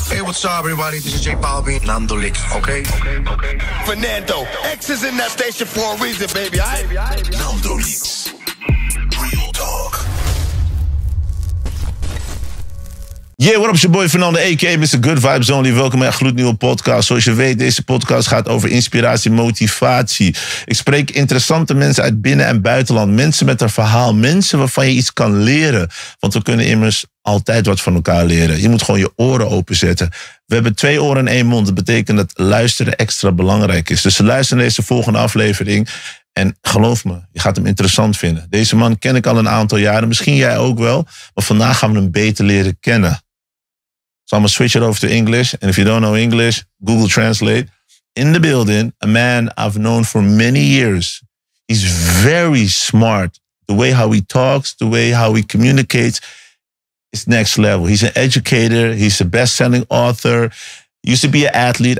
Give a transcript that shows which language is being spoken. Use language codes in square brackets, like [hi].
[en] Hey, what's up, everybody? This is J Balvin. NandoLeaks, okay? Fernando. X is in that station for a reason, baby. NandoLeaks. Real talk. Yeah, what up, is your boy Fernando, a.k.a. Mr. Good Vibes Only. [nl] Welkom bij een gloednieuwe podcast. Zoals je weet, deze podcast gaat over inspiratie, motivatie. Ik spreek interessante mensen uit binnen- en buitenland. Mensen met een verhaal. Mensen waarvan je iets kan leren. Want we kunnen immers altijd wat van elkaar leren. Je moet gewoon je oren openzetten. We hebben 2 oren en 1 mond. Dat betekent dat luisteren extra belangrijk is. Dus luister naar deze volgende aflevering. En geloof me, je gaat hem interessant vinden. Deze man ken ik al een aantal jaren. Misschien jij ook wel. Maar vandaag gaan we hem beter leren kennen. [en] So I'm going to switch it over to English. And if you don't know English, Google Translate. In the building, a man I've known for many years. He's very smart. The way how he talks, the way how he communicates is next level. He's an educator. He's a best-selling author. He used to be an athlete.